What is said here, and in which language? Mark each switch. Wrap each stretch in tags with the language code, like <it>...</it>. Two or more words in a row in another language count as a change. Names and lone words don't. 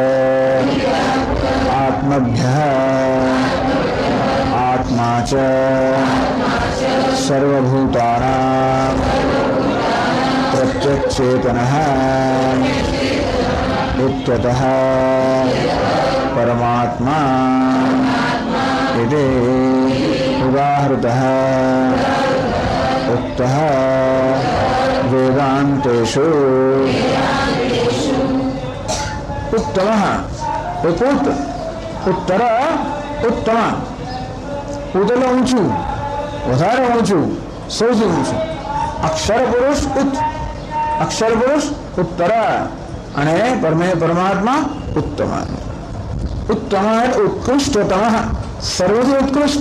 <sa>आत्मभ्यः आत्मा च सर्वभूतानां प्रत्यक्षेतनः इत्यतः परमात्मा इति उदाहृतः उक्तः वेदान्तेषु. उत्तमः उत्तर उत्तर उत्तम</sa> <gu>ઉતેલો ઊંચું, વધારે ઊંચું, સૌથી ઊંચું. અક્ષર પુરુષ અક્ષર પુરુષ ઉત્તર અને પરમાત્મા ઉત્તમ. ઉત્તમ ઉત્કૃષ્ટતમ સર્વથી ઉત્કૃષ્ટ.</gu>